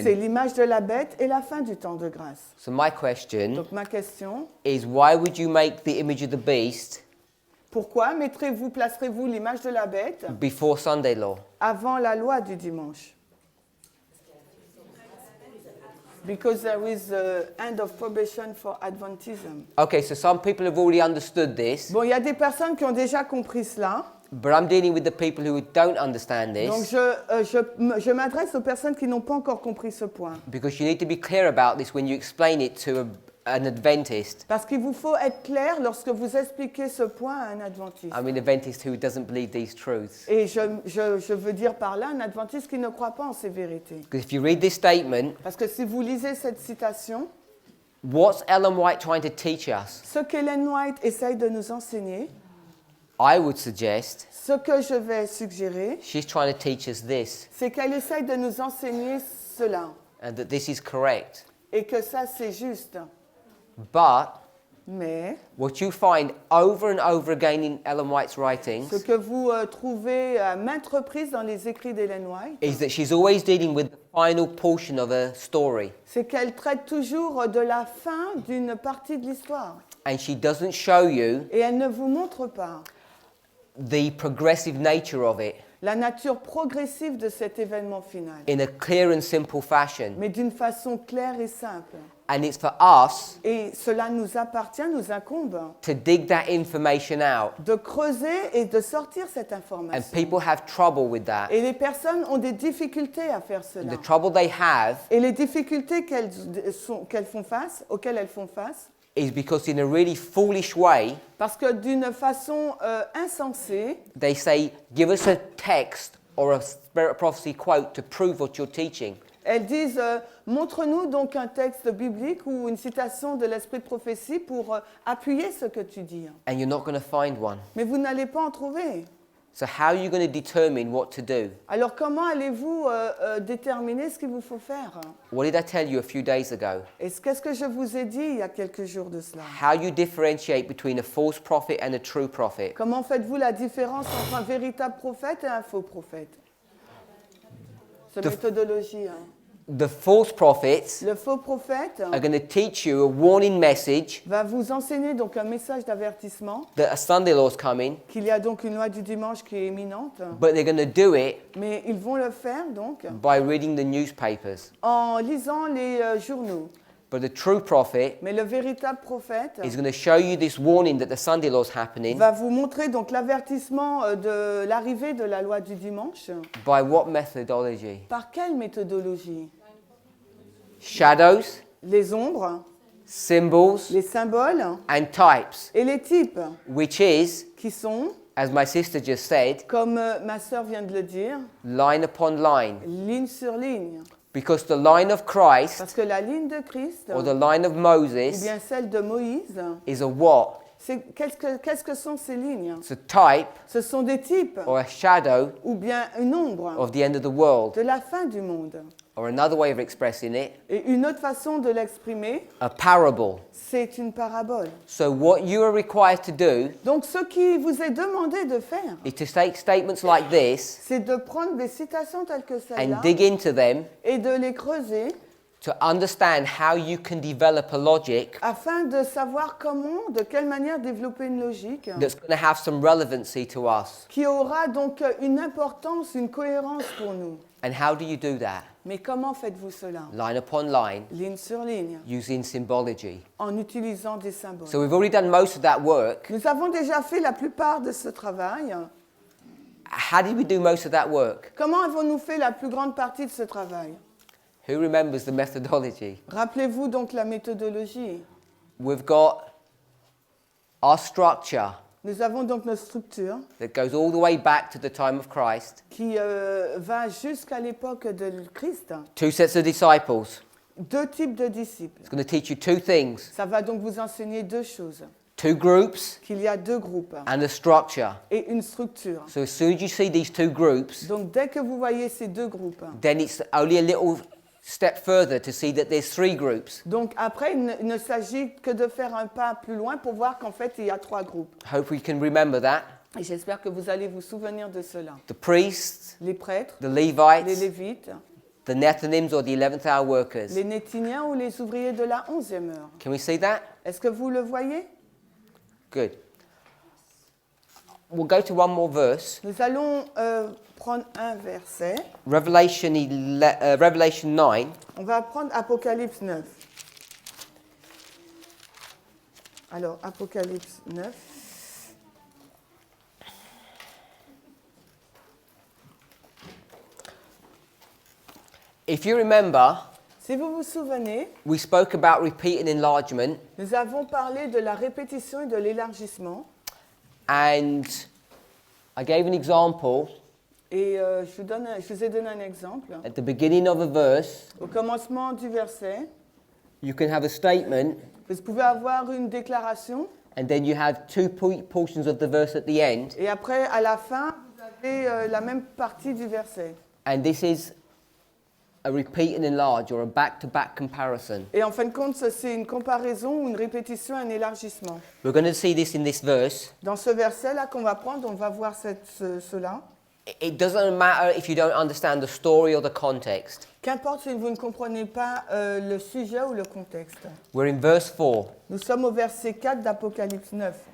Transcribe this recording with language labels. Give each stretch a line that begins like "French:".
French: l'image de la bête et la fin du temps de grâce.
English: So my question
French: Donc ma question,
English: is, why would you make the image of the beast
French: pourquoi placerez-vous l'image de la bête
English: before Sunday law?
French: avant la loi du dimanche?
English: Because there is an end of probation for Adventism. Okay, so some people have already understood this,
French: Bon, il y a des personnes qui ont déjà compris cela.
English: but I'm dealing with the people who don't understand
French: Donc
English: this,
French: je m'adresse aux personnes qui n'ont pas encore compris ce point.
English: because you need to be clear about this when you explain it to an Adventist.
French: Parce qu'il vous faut être clair lorsque vous expliquez ce point à un adventiste.
English: I mean, Adventist who doesn't believe these truths.
French: Et je veux dire par là un adventiste qui ne croit pas en ces vérités.
English: Because if you read this statement,
French: Parce que si vous lisez cette citation,
English: what's Ellen White trying to teach us?
French: ce qu'Ellen White essaye de nous enseigner,
English: I would suggest
French: ce que je vais suggérer,
English: she's trying to teach us this,
French: c'est qu'elle essaye de nous enseigner cela.
English: and that this is correct.
French: Et que ça, c'est juste.
English: But
French: Mais
English: what you find over and over again in Ellen White's
French: ce
English: writings
French: que vous trouvez à maintes reprises dans les écrits d'Ellen White,
English: is that she's always dealing with the final portion of a story,
French: c'est qu'elle traite toujours de la fin d'une partie de l'histoire.
English: and she doesn't show you
French: Et elle ne vous montre pas
English: the progressive nature of it
French: la nature progressive de cet événement final,
English: in a clear and simple fashion.
French: mais d'une façon claire et simple.
English: And it's for us
French: Et cela nous appartient, nous incombe,
English: to dig that information out,
French: de creuser et de sortir cette
English: and
French: information.
English: people have trouble with that.
French: Et les personnes ont des difficultés à faire cela.
English: The trouble they have
French: Et les difficultés auxquelles elles font face,
English: is because in a really foolish way,
French: parce que d'une façon insensée,
English: they say, give us a text or a spirit of prophecy quote to prove what you're teaching.
French: elles disent montre-nous donc un texte biblique ou une citation de l'esprit de prophétie pour appuyer ce que tu dis.
English: And you're not going to find one.
French: Mais vous n'allez pas en trouver.
English: So how are you going to determine what to do?
French: Alors comment allez-vous déterminer ce qu'il vous faut faire?
English: What did I tell you a few days ago?
French: Et qu'est-ce que je vous ai dit il y a quelques jours de cela?
English: How you differentiate between a false prophet and a true prophet?
French: Comment faites-vous la différence entre un véritable prophète et un faux prophète? C'est méthodologie. Hein.
English: The false prophets
French: Le faux prophète
English: are going to teach you a warning message
French: va vous enseigner donc un message d'avertissement,
English: that a Sunday law is coming,
French: qu'il y a donc une loi du dimanche qui est imminente,
English: but they're going to do it
French: mais ils vont le faire donc
English: by reading the newspapers.
French: en lisant les journaux.
English: But the true prophet
French: Mais le véritable prophète
English: is going to show you this warning that the Sunday law is happening.
French: va vous montrer donc l'avertissement de l'arrivée de la loi du dimanche.
English: By what methodology?
French: Par quelle méthodologie?
English: Shadows,
French: Les ombres,
English: symbols,
French: les symboles
English: and types,
French: et les types,
English: which is,
French: qui sont,
English: as my sister just said,
French: comme ma sœur vient de le dire,
English: line upon line.
French: ligne sur ligne.
English: Because the line of Christ
French: Parce que la ligne de Christ,
English: or the line of
French: ou
English: Moses
French: bien celle de Moïse,
English: is a what?
French: qu'est-ce que sont ces lignes?
English: It's a type
French: Ce sont des types,
English: or a shadow
French: ou bien une ombre
English: of the end of the world.
French: de la fin du monde.
English: Or another way of expressing it,
French: Et une autre façon de l'exprimer,
English: a parable.
French: c'est une parabole.
English: So what you are required to do
French: Donc ce qui vous est demandé de faire,
English: is to take statements like this
French: c'est de prendre des citations telles que celle-là
English: and dig into them
French: et de les creuser
English: to understand how you can develop a logic
French: afin de savoir comment, de quelle manière développer une logique
English: that's going to have some relevancy to us.
French: qui aura donc une importance, une cohérence pour nous.
English: And how do you do that?
French: Mais comment faites-vous cela?
English: Line upon line,
French: Ligne sur ligne,
English: using symbology.
French: en utilisant des symboles.
English: So we've already done most of that work.
French: Nous avons déjà fait la plupart de ce travail.
English: How did we do most of that work?
French: Comment avons-nous fait la plus grande partie de ce travail?
English: Who remembers the methodology?
French: Rappelez-vous donc la méthodologie.
English: We've got our structure
French: Nous avons donc notre structure
English: that goes all the way back to the time of Christ.
French: qui va jusqu'à l'époque de Christ.
English: Two sets of disciples.
French: Deux types de disciples.
English: It's going to teach you two things.
French: Ça va donc vous enseigner deux choses.
English: Two groups
French: Qu'il y a deux groupes
English: and a structure.
French: et une structure.
English: So as soon as you see these two groups,
French: Donc dès que vous voyez ces deux groupes,
English: then it's only a little step further to see that there's three groups.
French: donc après il ne s'agit que de faire un pas plus loin pour voir qu'en fait il y a trois groupes.
English: Hope we can remember that.
French: Et j'espère que vous allez vous souvenir de cela.
English: the priests,
French: Les prêtres,
English: the
French: les
English: Levites,
French: Lévites,
English: the Nethinims or the 11th hour workers.
French: les Néthiniens ou les ouvriers de la 11e heure.
English: Can we see that?
French: Est-ce que vous le voyez?
English: Good. We'll go to one more verse.
French: Nous allons prendre un verset.
English: Revelation 9.
French: On va prendre Apocalypse 9. Alors, Apocalypse 9.
English: If you remember,
French: Si vous vous souvenez,
English: we spoke about repeat and enlargement,
French: nous avons parlé de la répétition et de l'élargissement.
English: and I gave an example
French: Et je vous ai donné un exemple.
English: at the beginning of a verse.
French: Au commencement du verset,
English: You can have a statement,
French: vous pouvez avoir une déclaration.
English: and then you have two portions of the verse at the end,
French: Et après, à la fin, vous avez la même partie du verset.
English: and this is a repeat and enlarge or a back-to-back comparison.
French: Et en fin de compte, c'est une comparaison ou une répétition, un élargissement.
English: We're going to see this in this verse.
French: Dans ce verset-là qu'on va prendre, on va voir cela.
English: It doesn't matter if you don't understand the story or the context.
French: Qu'importe si vous ne comprenez pas le sujet ou le contexte.
English: We're in verse 4.
French: Nous sommes au verset 4 d'Apocalypse 9.